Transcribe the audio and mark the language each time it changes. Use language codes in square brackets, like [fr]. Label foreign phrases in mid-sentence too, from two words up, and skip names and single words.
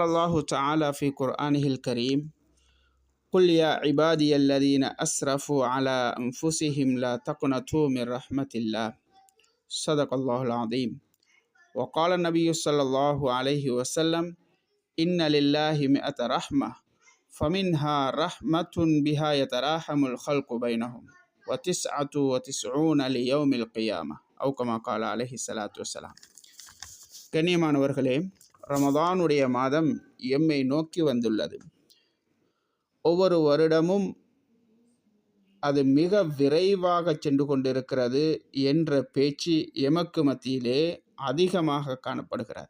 [ar] الله تعالى في قرآنه الكريم قل يا عبادي الذين أسرفوا على أنفسهم لا تقنطوا من رحمة الله صدق الله العظيم وقال النبي صلى الله عليه وسلم إن لله 100 رحمة فمنها رحمة بها يتراحم الخلق بينهم و99 ليوم القيامة أو كما قال عليه الصلاة والسلام. [ta] கண்ணியமானவர்களே, ரமதானுடைய மாதம் எம்மை நோக்கி வந்துள்ளது. ஒவ்வொரு வருடமும் அது மிக விரைவாக சென்று கொண்டிருக்கிறது என்ற பேச்சு எமக்கு மத்தியிலே அதிகமாக காணப்படுகிறது.